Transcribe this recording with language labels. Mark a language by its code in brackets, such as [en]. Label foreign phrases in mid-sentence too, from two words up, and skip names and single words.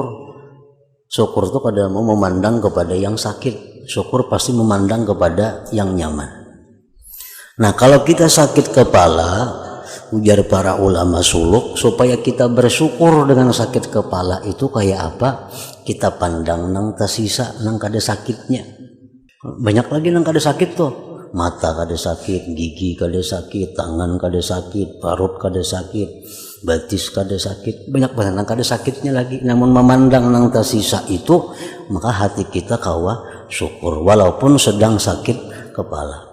[id] Syukur itu kadang mau memandang kepada yang sakit. Syukur pasti memandang kepada yang nyaman. Nah, kalau kita sakit kepala, ujar para ulama suluk, supaya kita bersyukur dengan sakit kepala itu kayak apa? [bjn] Kita pandang nang tersisa, nang kada sakitnya. Banyak lagi nang kada sakit tuh. Mata kada sakit, gigi kada sakit, tangan kada sakit, parut kada sakit, batis kada sakit. Banyak nang kada sakitnya lagi. Namun memandang nang tersisa itu, maka hati kita kawa syukur walaupun sedang sakit kepala.